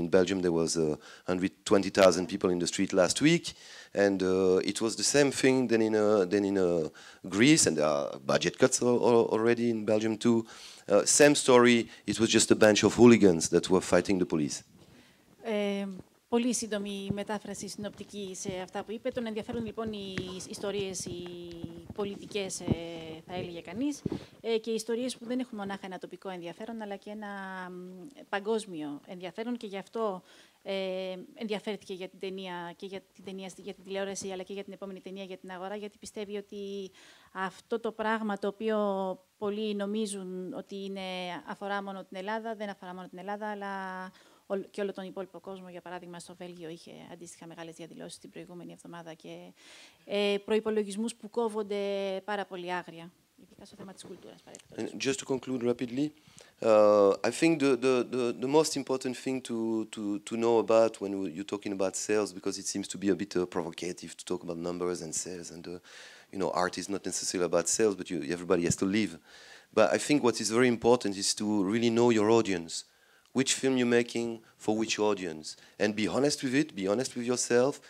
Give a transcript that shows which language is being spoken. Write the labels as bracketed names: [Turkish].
[English] In Belgium there was 120,000 people in the street last week, and it was the same thing than in Greece, and there are budget cuts already in Belgium too. Same story, it was just a bunch of hooligans that were fighting the police. [Greek] Πολύ σύντομη μετάφραση συνοπτική σε αυτά που είπε. Τον ενδιαφέρουν λοιπόν οι ιστορίες, οι πολιτικές, θα έλεγε κανείς, και οι ιστορίες που δεν έχουν μονάχα ένα τοπικό ενδιαφέρον, αλλά και ένα παγκόσμιο ενδιαφέρον, και γι' αυτό ενδιαφέρθηκε για την ταινία και για την τηλεόραση, αλλά και για την επόμενη ταινία για την Αγορά, γιατί πιστεύει ότι αυτό το πράγμα το οποίο πολλοί νομίζουν ότι αφορά μόνο την Ελλάδα, δεν αφορά μόνο την Ελλάδα, αλλά και όλο τον υπόλοιπο κόσμο. Για παράδειγμα, στο Βέλγιο είχε αντίστοιχα μεγάλες διαδηλώσεις την προηγούμενη εβδομάδα και προϋπολογισμούς που κόβονται πάρα πολύ άγρια, ειδικά στο θέμα της κουλτούρας. [English] Just to conclude rapidly, I think the most important thing to know about when you're talking about sales, because it seems to be a bit provocative to talk about numbers and sales, and art is not necessarily about sales, but everybody has to live. But I think what is very important is to really know your audience. Which film you're making for which audience, and be honest with it, be honest with yourself.